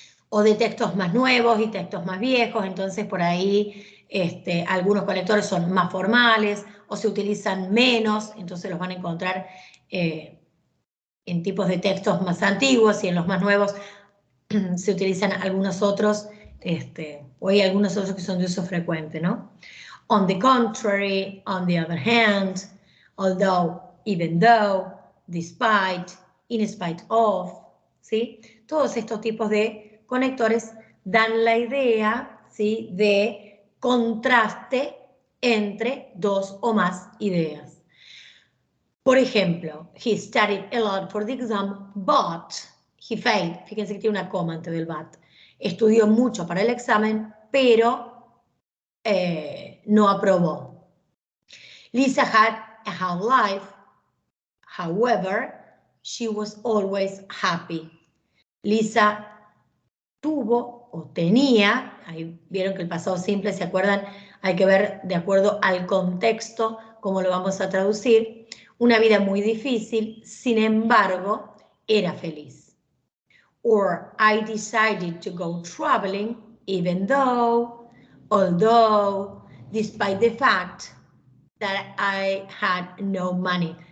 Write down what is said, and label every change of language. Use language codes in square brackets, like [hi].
[es] O de textos más nuevos y textos más viejos, entonces por ahí algunos conectores son más formales o se utilizan menos, entonces los van a encontrar en tipos de textos más antiguos y en los más nuevos se utilizan algunos otros, o hay algunos otros que son de uso frecuente, ¿no? [en] On the contrary, on the other hand, although, even though, despite, in spite of, ¿sí? [es] Todos estos tipos de conectores dan la idea, ¿sí? De contraste entre dos o más ideas. Por ejemplo, [en] he studied a lot for the exam, but he failed. [es] Fíjense que tiene una coma antes del but. Estudió mucho para el examen, pero no aprobó. [en] Lisa had a hard life, however, she was always happy. [es] Lisa tuvo o tenía, ahí vieron que el pasado simple, ¿se acuerdan? Hay que ver de acuerdo al contexto cómo lo vamos a traducir. Una vida muy difícil, sin embargo, era feliz. [en] Or I decided to go traveling even though, although, despite the fact that I had no money.